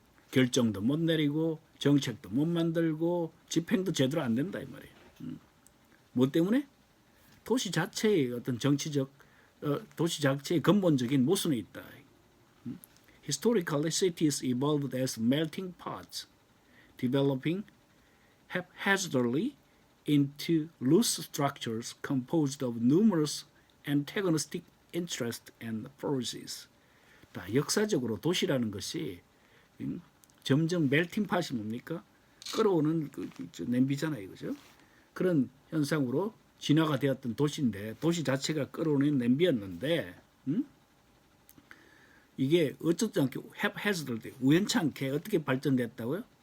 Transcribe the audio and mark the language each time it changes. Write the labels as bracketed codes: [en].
[ko] 결정도 못 내리고 정책도 못 만들고 집행도 제대로 안 된다 이 말이에요. 뭐 때문에? 도시 자체의 어떤 도시 자체의 근본적인 모순이 있다. [en] Historically, cities evolved as melting pots, developing haphazardly into loose structures composed of numerous antagonistic interests and forces. [ko] 역사적으로 도시라는 것이 점점 멜팅 팟이 뭡니까? 끓어오는 냄비잖아요, 그죠? 그런 현상으로 진화가 되었던 도시인데 도시 자체가 끓어오는 냄비였는데 이게 어쩌지 않게 haphazardly 우연찮게 어떻게 발전됐다고요?